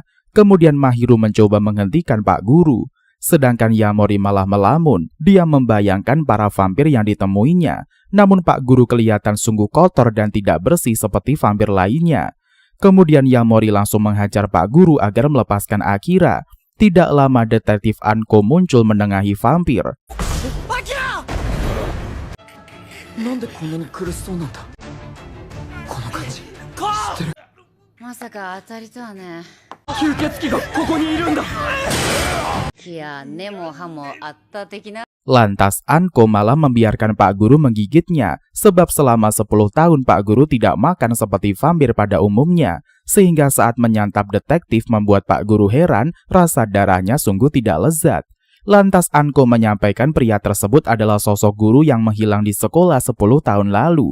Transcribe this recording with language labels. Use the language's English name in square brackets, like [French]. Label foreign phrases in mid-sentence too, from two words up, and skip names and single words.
[Indonesian] Kemudian Mahiru mencoba menghentikan Pak Guru. Sedangkan Yamori malah melamun, dia membayangkan para vampir yang ditemuinya. Namun Pak Guru kelihatan sungguh kotor dan tidak bersih seperti vampir lainnya. Kemudian Yamori langsung menghajar Pak Guru agar melepaskan Akira. Tidak lama detektif Anko muncul menengahi vampir. Akira! [Japanese] なんでこんなに苦しそうなんだ? この感じ。知ってる. まさか当たりとはね。吸血鬼がここにいるんだ。いや、根も葉もあった的な。 [Indonesian] Lantas Anko malah membiarkan Pak Guru menggigitnya, sebab selama 10 tahun Pak Guru tidak makan seperti vampir pada umumnya, sehingga saat menyantap detektif membuat Pak Guru heran, rasa darahnya sungguh tidak lezat. Lantas Anko menyampaikan pria tersebut adalah sosok guru yang menghilang di sekolah 10 tahun lalu.